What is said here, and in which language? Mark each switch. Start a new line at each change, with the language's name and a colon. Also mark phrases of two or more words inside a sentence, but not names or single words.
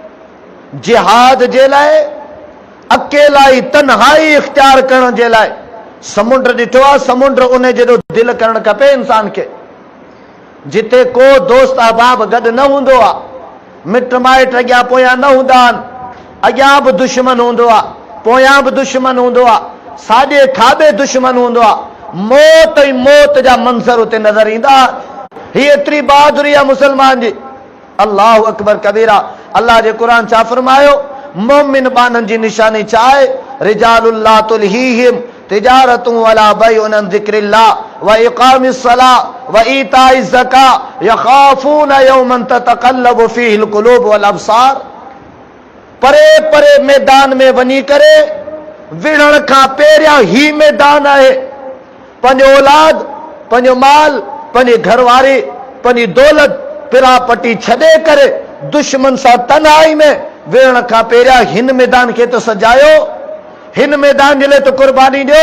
Sindhi: जिहाद जे लाइ अकेला ई तन्हाई इख्तियार करण जे लाइ समुंड ॾिठो आहे, समुंड उन जहिड़ो दिलि करणु खपे इंसान खे, जिते को दोस्त अहबाब गॾु न हूंदो आहे, मिट माइट अॻियां पोयां न हूंदा आहिनि, अॻियां बि दुश्मन हूंदो आहे, पोयां बि दुश्मन हूंदो आहे, साॼे खाॿे दुश्मन हूंदो आहे, मौत ई मौत जा मंज़र उते नज़र ईंदा। ही एतिरी बहादुरी आहे मुसलमान जी,
Arabic: الله أكبر كبيرا.
Sindhi: अल्लाह जे क़ुरान छा फरमायो, मोमिन बाननि जी निशानी छा आहे,
Arabic: رجال لا تلهيهم تجارة ولا بيع عن ذكر الله وإقام الصلاة وإيتاء الزكاة يخافون يوما تتقلب فيه القلوب والأبصار.
Sindhi: परे परे मैदान में वञी करे विढ़ण खां पहिरियां ही मैदान आहे, पंहिंजो औलाद, पंहिंजो माल, पंहिंजी घरवारी, पंहिंजी दौलत पिरापटी छॾे करे दुश्मन सां तन्हाई में विढ़ण खां पहिरियां हिन मैदान खे त सजायो, हिन मैदान जे लाइ त कुर्बानी ॾियो।